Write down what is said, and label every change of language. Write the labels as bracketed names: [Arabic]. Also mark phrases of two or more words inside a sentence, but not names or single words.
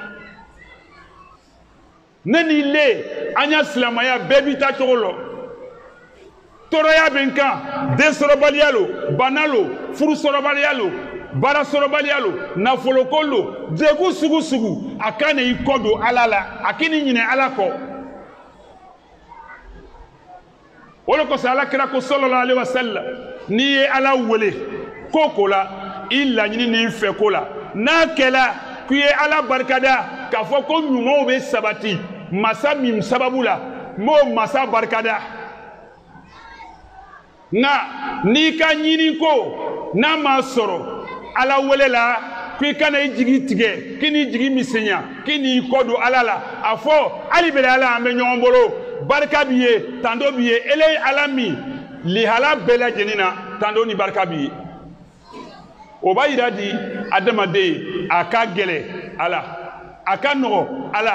[Bambara] ne ni le an y'a silamaya bɛɛ b'i ta cogo la tɔɔrɔya bɛ n kan den sɔrɔbaliya lo bana lo furu sɔrɔbaliya lo baara sɔrɔbaliya lo nafoloko lo degu sugu sugu a ka na i kɔ don ala la a k'i ni ɲinɛ ala kɔ o de kosɔn alakira ko [Arabic] صلى الله عليه وسلم [Bambara] n'i ye ala wele ko ko la i laɲini n'i fɛ ko la n'a kɛla k'i ye ala barikada k'a fɔ ko ɲumanw bɛ sabati masa min sababu la m'o masa barikada nka n'i ka ɲini ko n'a ma sɔrɔ ala wele la k'i kana i jigi tigɛ k'i n'i jigi misɛnya k'i n'i kɔ don ala la a fɔ hali bɛlɛ ala an bɛ ɲɔgɔn bolo barika b'i ye tando b'i ye ele ye ala min lihala bɛɛ lajɛlen na tando ni barika b'i ye o b'a yira di adamaden a ka gɛlɛ ala a ka nɔgɔ ala